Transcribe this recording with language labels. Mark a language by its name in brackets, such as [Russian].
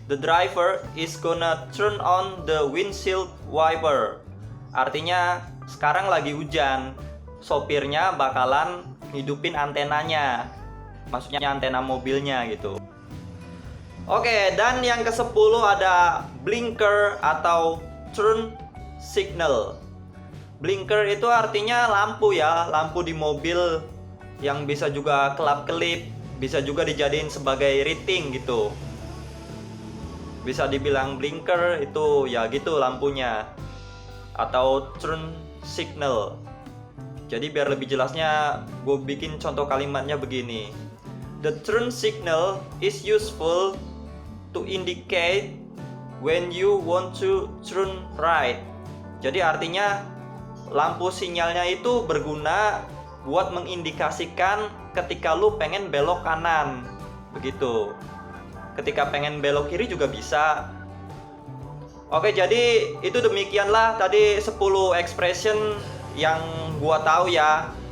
[English] The driver is gonna turn on the windshield wiper. [Indonesian] Artinya sekarang lagi hujan. Sopirnya bakalan hidupin antenanya. Maksudnya antena mobilnya gitu. Oke, dan yang ke-10 ada blinker atau turn signal. Blinker itu artinya lampu ya, lampu di mobil yang bisa juga kelap-kelip, bisa juga dijadiin sebagai rating gitu. Bisa dibilang blinker itu ya gitu lampunya. Atau turn signal. Jadi biar lebih jelasnya gue bikin contoh kalimatnya begini. [English] The turn signal is useful to indicate when you want to turn right. [Indonesian] Jadi artinya lampu sinyalnya itu berguna buat mengindikasikan ketika lu pengen belok kanan. Begitu. Ketika pengen belok kiri juga bisa. Oke, jadi itu demikianlah tadi 10 expression yang gua tahu ya.